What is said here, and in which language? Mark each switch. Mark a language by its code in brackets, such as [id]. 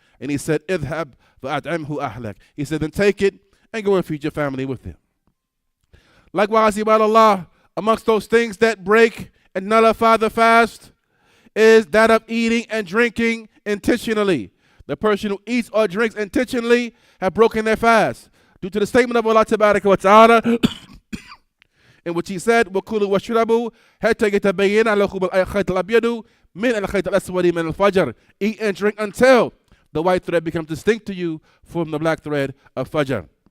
[en] And he said, [ar] اذهب فأطعمه أهلك. [en] He said, then take it and go and feed your family with it. Likewise, ibad Allah, amongst those things that break and nullify the fast is that of eating and drinking intentionally. The person who eats or drinks intentionally have broken their fast. Due to the statement of Allah Ta'ala, in which he said, [ar] وَكُلُوا وَاشْرَبُوا حَتَّى يَتَبَيَّنَ لَكُمُ الْخَيْطُ الْأَبْيَضُ مِنَ الْخَيْطِ الْأَسْوَدِ مِنَ الْفَجْرِ. [en] Eat and drink until the white thread becomes distinct to you from the black thread of Fajr.